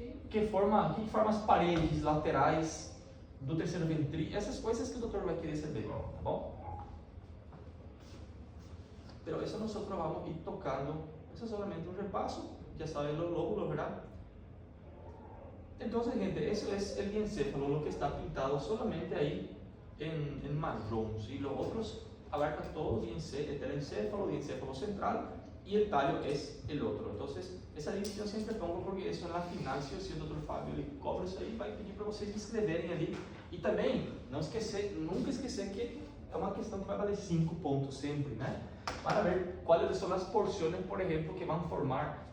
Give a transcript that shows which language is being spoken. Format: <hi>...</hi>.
<pt>Que forma as paredes laterais do terceiro ventrículo, essas coisas que o doutor vai querer saber, tá bom? Pero isso nós vamos ir tocando, isso é solamente um repasso, já</pt> <es>saben los lóbulos, ¿verdad? Entonces, gente, eso es el diencéfalo, lo que está pintado solamente ahí en marrón, ¿sí? Los otros abarcan todo, el telencéfalo, diencéfalo central, y el tallo es el otro. Entonces, essa división siempre pongo porque eso en la final,</es> <pt>se o doutor Fábio ele cobra isso aí, vai pedir para vocês escreverem ali. E também, nunca esquecer que é uma questão que vai valer 5 pontos sempre, né? Para ver quais são as porções, por exemplo, que vão formar.</pt>